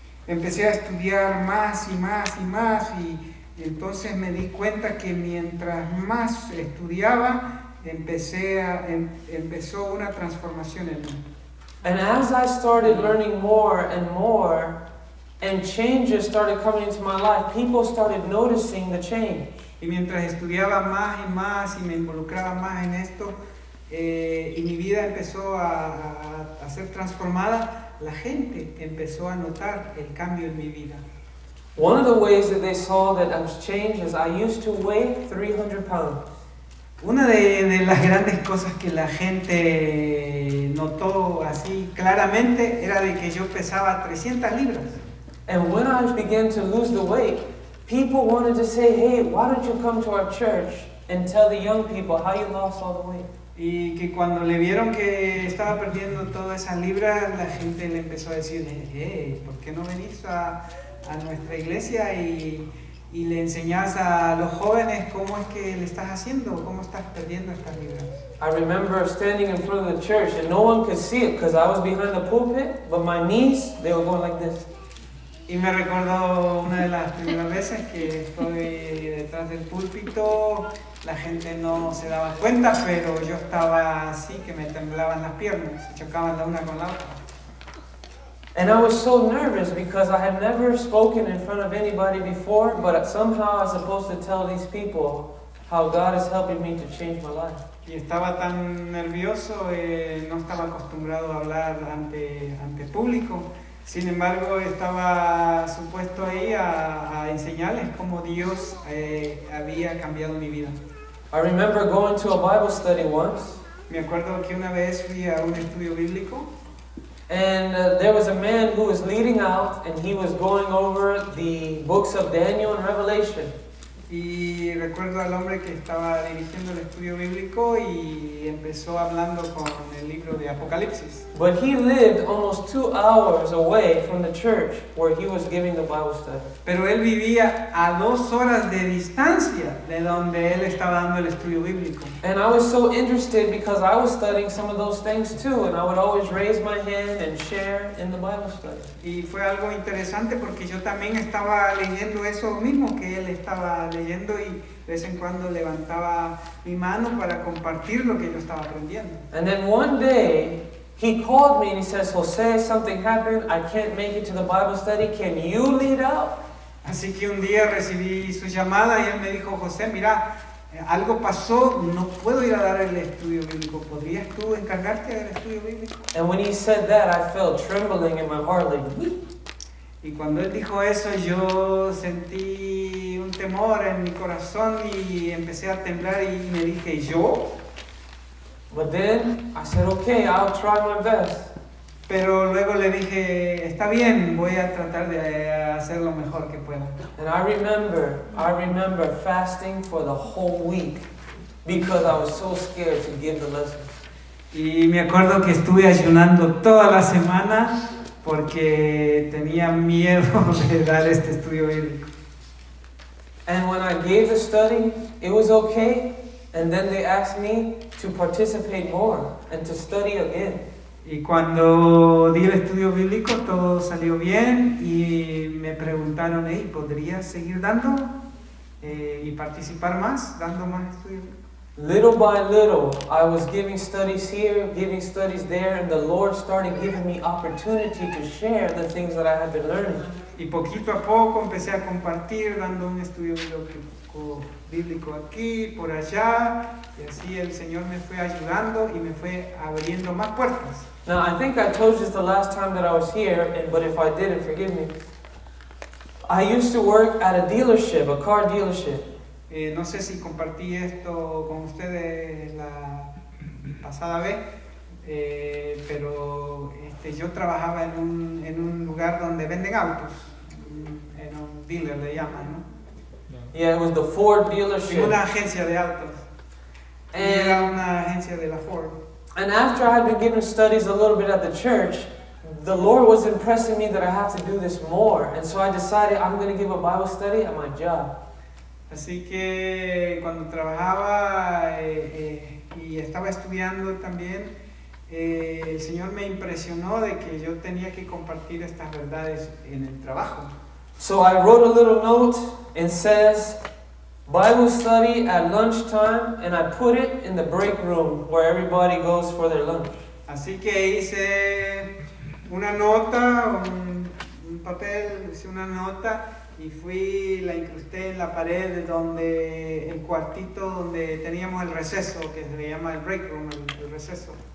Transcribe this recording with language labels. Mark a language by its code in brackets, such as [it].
[es] Empecé a estudiar más y más y más y entonces me di cuenta que mientras más estudiaba, empezó una transformación en mí. [en] And as I started learning more and changes started coming into my life, people started noticing the change. [es] Y mientras estudiaba más y me involucraba más en esto, y mi vida empezó a ser transformada, la gente empezó a notar el cambio en mi vida. [en] One of the ways that they saw that I was changed is I used to weigh 300 pounds. [es] Una de las grandes cosas que la gente notó así claramente era de que yo pesaba 300 libras. [en] And when I began to lose the weight, people wanted to say, hey, why don't you come to our church and tell the young people how you lost all the weight? [es] Y que cuando le vieron que estaba perdiendo todas esas libras, la gente le empezó a decir, hey, ¿por qué no venís a nuestra iglesia y le enseñás a los jóvenes cómo es que le estás haciendo, cómo estás perdiendo estas libras? [en] I remember standing in front of the church and no one could see it because I was behind the pulpit, but my knees, they were going like this. [es] Y me recuerdo una de las primeras veces que estoy detrás del púlpito, la gente no se daba cuenta, pero yo estaba así que me temblaban las piernas, se chocaban la una con la otra. [en] And I was so nervous because I had never spoken in front of anybody before, but somehow I was supposed to tell these people how God is helping me to change my life. [es] Y estaba tan nervioso, no estaba acostumbrado a hablar ante público. Sin embargo, estaba supuesto ahí a enseñarles cómo Dios había cambiado mi vida. [en] I remember going to a Bible study once, [es] Me acuerdo que una vez fui a un estudio bíblico [en] and there was a man who was leading out, and he was going over the books of Daniel and Revelation. [es] y recuerdo al hombre que estaba dirigiendo el estudio bíblico y empezó hablando con el libro de Apocalipsis. [en] But he lived almost 2 hours away from the church where he was giving the Bible study. [es] Pero él vivía a 2 horas de distancia de donde él estaba dando el estudio bíblico. [en] And I was so interested because I was studying some of those things too, and I would always raise my hand and share in the Bible study. [es] Y fue algo interesante porque yo también estaba leyendo eso mismo que él estaba leyendo y de vez en cuando levantaba mi mano para compartir lo que yo estaba aprendiendo. [en] And then one day, he called me and he says, Jose, something happened. I can't make it to the Bible study. Can you lead out? [es] Así que un día recibí su llamada y él me dijo, José, mira, algo pasó, no puedo ir a dar el estudio bíblico. ¿Podrías tú encargarte del estudio bíblico? [en] And when he said that, I felt trembling in my heart, like, "Wheat." [es] Y cuando él dijo eso, yo sentí un temor en mi corazón y empecé a temblar y me dije, ¿yo? [en] But then I said, okay, I'll try my best. [es] Pero luego le dije, está bien, voy a tratar de hacer lo mejor que pueda. [en] And I remember fasting for the whole week because I was so scared to give the lesson. [es] Y me acuerdo que estuve ayunando toda la semana porque tenía miedo de dar este estudio bíblico. [en] And when I gave the study, it was okay. And then they asked me to participate more and to study again. [es] Y cuando di el estudio bíblico todo salió bien y me preguntaron, hey, ¿podrías seguir dando y participar más, dando más estudio bíblico? [en] Little by little, I was giving studies here, giving studies there, and the Lord started giving me opportunity to share the things that I had been learning. [es] Y poquito a poco empecé a compartir, dando un estudio bíblico aquí, por allá, y así el Señor me fue ayudando y me fue abriendo más puertas. [en] Now, I think I told you this the last time that I was here, but if I didn't, forgive me. I used to work at a dealership, a car dealership. [es] No sé si compartí esto con ustedes la pasada vez, pero yo trabajaba en un lugar donde venden autos, en un dealer le llaman, ¿no? [en] Yeah, it was the Ford [es] En [en] dealership. [es] una agencia de autos. Y era una agencia de la Ford. [en] And after I had been giving studies a little bit at the church, the Lord was impressing me that I have to do this more. And so I decided I'm going to give a Bible study at my job. [es] Así que cuando trabajaba y estaba estudiando también, el Señor me impresionó de que yo tenía que compartir estas verdades en el trabajo. [en] So I wrote a little note and says, Bible study at lunchtime, and I put it in the break room where everybody goes for their lunch. [es] Así que hice una nota, un papel, hice una nota y la incrusté en la pared donde el cuartito donde teníamos el receso, que se le llama el break room, el receso.